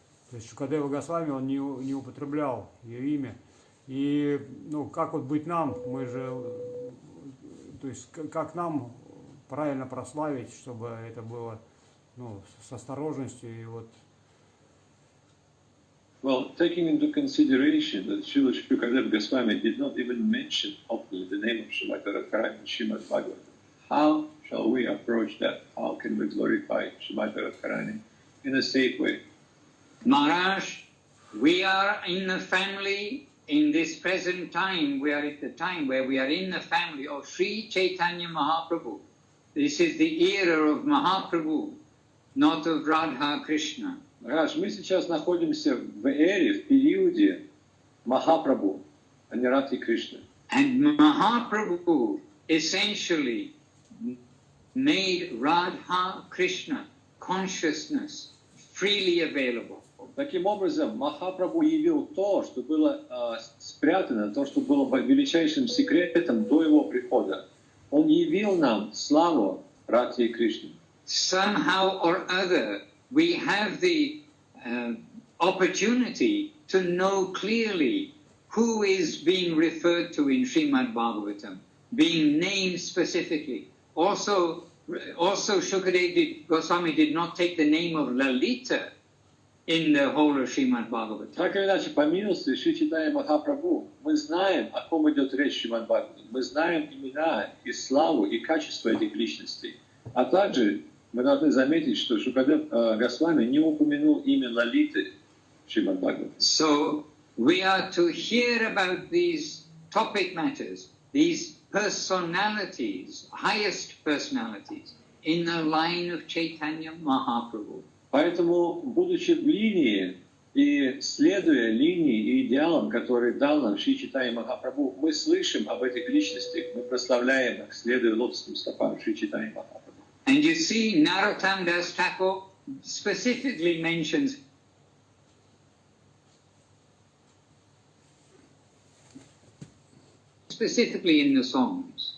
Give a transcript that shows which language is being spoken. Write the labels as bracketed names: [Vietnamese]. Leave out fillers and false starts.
[Russian] То есть Шукадева Госвами он не употреблял ее имя. И как вот быть нам, мы же, то есть как нам правильно прославить, чтобы это было с осторожностью и вот. [English] Well, taking into consideration that Srila Shukadeva Goswami did not even mention openly the name of Shrimati Radharani in Srimad Bhagavatam, how shall we approach that? How can we glorify Shrimati Radharani in a safe way? Maharaj, we are in the family, in this present time, we are at the time where we are in the family of Sri Chaitanya Mahaprabhu. This is the era of Mahaprabhu, not of Radha Krishna. [Russian] Махарадж, мы сейчас находимся в эре, в периоде Махапрабху, а не Радхи Кришны. [English] And Mahaprabhu essentially made Radha Krishna consciousness freely available. [Russian] Таким образом, Махапрабху явил то, что было спрятано, то, что было величайшим секретом до его прихода. Он явил нам славу Радхи Кришны. [English] Somehow or other, we have the opportunity to know clearly who is being referred to in Srimad Bhagavatam, being named specifically. Also Shukadeva Goswami did not take the name of Lalita in the whole of Srimad Bhagavatam. [Russian] Так или иначе, по милости Шри Чайтанья Махапрабху, мы знаем, о ком идет речь в Шримад Бхагаватам. Мы знаем имена и славу, и качество этих личностей. А также мы должны заметить, что Шукадев Госвами не упомянул имя Лалиты в Шримад Бхагаватам. [English] So we are to hear about these topic matters, these personalities, highest personalities, in the line of Chaitanya Mahaprabhu. [Russian] Поэтому, будучи в линии и следуя линии и идеалам, которые дал нам Шри Чайтанья Махапрабху, мы слышим об этих личностях, мы прославляем их, следуя лотосным стопам Шри Чайтанья Махапрабху. [English] And you see, Narottam Das Thakur specifically mentions specifically in the songs.